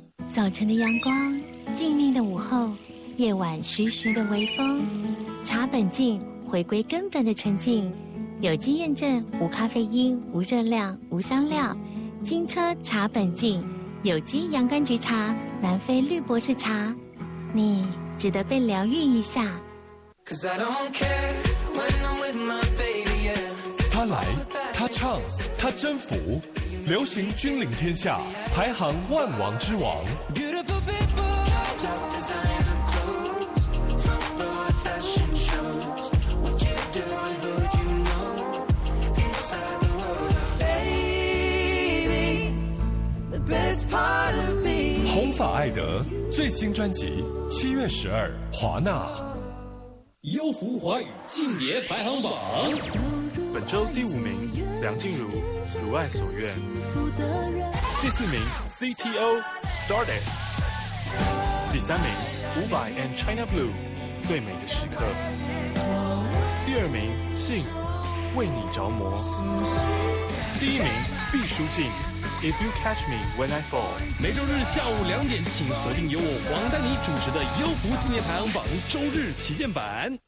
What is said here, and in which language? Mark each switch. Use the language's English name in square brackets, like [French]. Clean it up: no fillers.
[Chinese] 早晨的阳光，静谧的午后，夜晚徐徐的微风，茶本净，回归根本的纯净。有机验证，无咖啡因，无热量，无香料。金车茶本净，有机洋甘菊茶，南非绿博士茶，你值得被疗愈一下。 [English] Cause I don't care when I'm with my baby, yeah. [Chinese] 他来，他唱，他征服，流行君临天下，排行万王之王。 Beautiful people, baby, 红发艾德最新专辑7月12日，华纳。优福华语近年排行榜，本周第5名梁静茹，如爱所愿。第4名 CTO Started。第3名 Ubi and China Blue 最美的时刻。第2名信为你着魔。第1名毕淑静 If you catch me when I fall。每周日下午2点，请锁定由我黄丹妮主持的优福近年排行榜周日旗舰版。